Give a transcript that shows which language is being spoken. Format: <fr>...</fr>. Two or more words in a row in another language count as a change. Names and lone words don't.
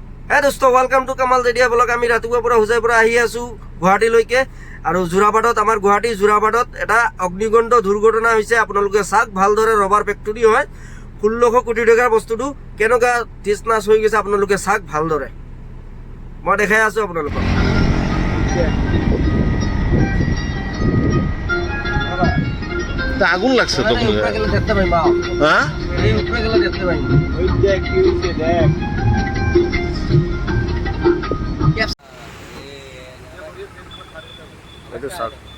<bn>হ্যাঁ দোস্ত,</bn> <en>Welcome to Kamal Jedia blog.</en> <as>আমি ৰাতিপুৱাৰ পৰা হোজাইৰ পৰা আহি আছোঁ গুৱাহাটীলৈকে, আৰু যোৰাবাটত আমাৰ গুৱাহাটী যোৰাবাটত এটা অগ্নিগণ্ড দুৰ্ঘটনা হৈছে। আপোনালোকে চাওক ভালদৰে,</as> <en>rubber factory</en> <as>হয়। 1600 কোটি টকাৰ বস্তুটো কেনেকুৱা টিচ নাচ হৈ গৈছে আপোনালোকে চাওক ভালদৰে। মই দেখাই আছোঁ আপোনালোকক।</as> <bn>আগুন লাগছে তো দেখতে পাইম। হ্যাঁ এই উপরে গেলে দেখতে পাইম। ওই দেখ কি হইছে দেখ এটা সাক</bn>